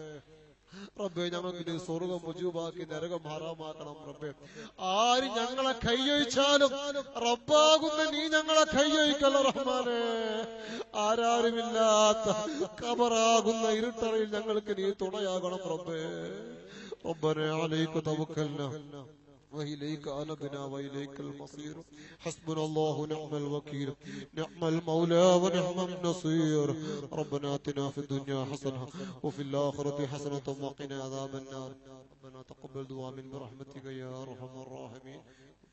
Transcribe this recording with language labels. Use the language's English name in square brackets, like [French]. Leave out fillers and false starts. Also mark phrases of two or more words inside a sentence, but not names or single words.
[Malayalam] റബ്ബേ, ഞങ്ങൾക്ക് നീ സ്വർഗം മുജൂബാക്കി നരകം ഹറാമാക്കണം റബ്ബേ. ആര് ഞങ്ങളെ കൈയൊഴിച്ചാലും റബ്ബാകുന്ന നീ ഞങ്ങളെ കൈയൊഴിക്കല്ല റഹ്മാനെ. ആരാരുമില്ലാത്ത ഖബറാകുന്ന ഇരുട്ടറയിൽ ഞങ്ങൾക്ക് നീ തുണയാകണം റബ്ബേ. [Arabic] ربنا عليك توكلنا وإليك أنبنا وإليك المصير. حسبنا الله ونعم الوكيل، نعم المولى ونعم النصير. ربنا آتنا في الدنيا حسنة وفي الآخرة حسنة وقنا عذاب النار. ربنا تقبل دعاء من برحمتك يا أرحم الراحمين.